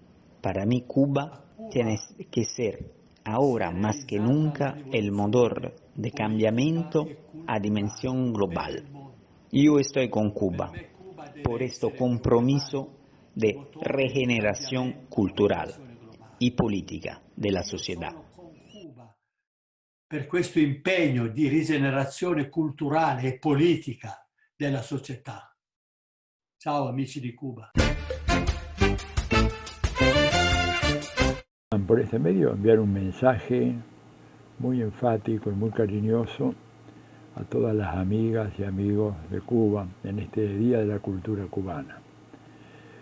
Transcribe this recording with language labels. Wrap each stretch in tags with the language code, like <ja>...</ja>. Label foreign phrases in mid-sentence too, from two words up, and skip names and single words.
<es>Para mí Cuba tiene que ser ahora más que nunca el motor de cambiamiento a dimensión global. Yo estoy con Cuba por este compromiso de regeneración cultural y política de la sociedad.</es> <it>Per questo impegno di rigenerazione culturale e politica della società. Ciao amici di Cuba.</it> <es>Por este medio enviar un mensaje muy enfático y muy cariñoso a todas las amigas y amigos de Cuba en este Día de la Cultura Cubana.</es>